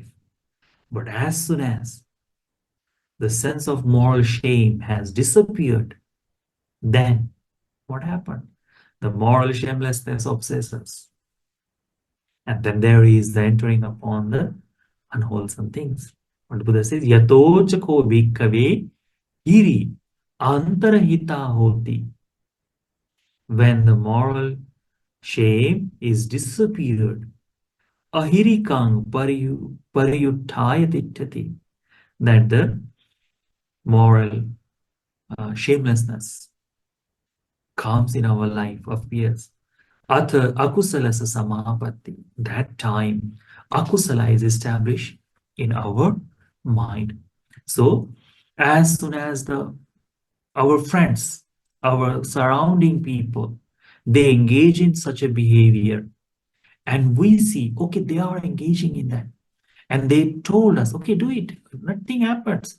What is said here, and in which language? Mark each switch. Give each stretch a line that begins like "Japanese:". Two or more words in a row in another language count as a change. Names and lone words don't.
English: But as soon as the sense of moral shame has disappeared, then what happened? The moral shamelessness obsesses us. And then there is the entering upon the unwholesome things. What Buddha says,
Pali: Yato chako bhikkhave hiri antarahita hoti.
English: When the moral shame is disappeared,
Pali: ahirikang pariyuttaya tittati,
English: that the moral shamelessness comes in our life, appears.
Pali: Atha akusalasa samāpatti,
English: that time akusala is established in our mind. So as soon as our friends, our surrounding people, they engage in such a behavior, and we see, okay, they are engaging in that, and they told us, okay, do it, nothing happens.